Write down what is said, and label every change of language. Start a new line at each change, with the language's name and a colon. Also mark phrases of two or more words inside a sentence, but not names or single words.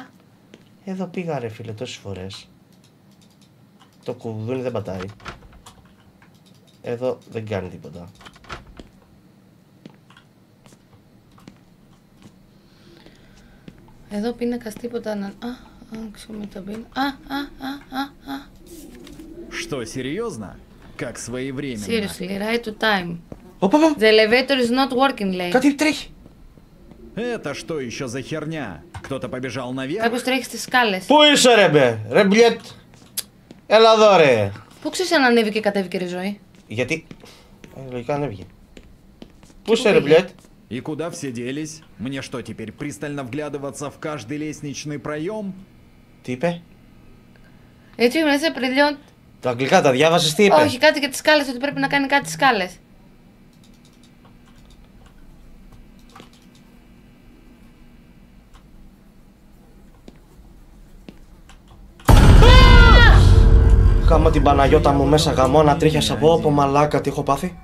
Greek: Εδώ πήγα, ρε φίλε, τόσες φορές. Το κουδούνι δεν πατάει. Εδώ δεν κάνει τίποτα. Εδώ πίνακας τίποτα να... Άξουμε το πίνα.
Russian: Что, серьезно? Как своевременно.
English: Seriously, right to time.
Greek: Οπα,
English: The elevator is not working,
Greek: λέει. κάτι τρέχει.
Russian: Это что еще за χерня? Кто-то побежал наверх?
Greek: Κάποιος τρέχει στις σκάλες. Πού είσαι, ρε μπε, ρε μπλιέτ. Έλα εδώ, ρε. Πού ξέρεις αν ανέβηκε και κατέβηκε, ρε ζωή. Γιατί. Λογικά ανέβηκε. Πού είσαι, ρε μπλιέτ.
Russian: И куда все делись? Мне что, теперь пристально вглядываться в каждый лестничный проем?
Greek: Τι είπε. Έτσι μέσα πριν. Τα αγγλικά τα διάβασες, τι είπε. Όχι, κάτι για τις σκάλες, ότι πρέπει να κάνει κάτι στις σκάλες. Κάμα την Παναγιώτα μου μέσα γαμώνα τρίχιασα από μαλάκα, τι έχω πάθει.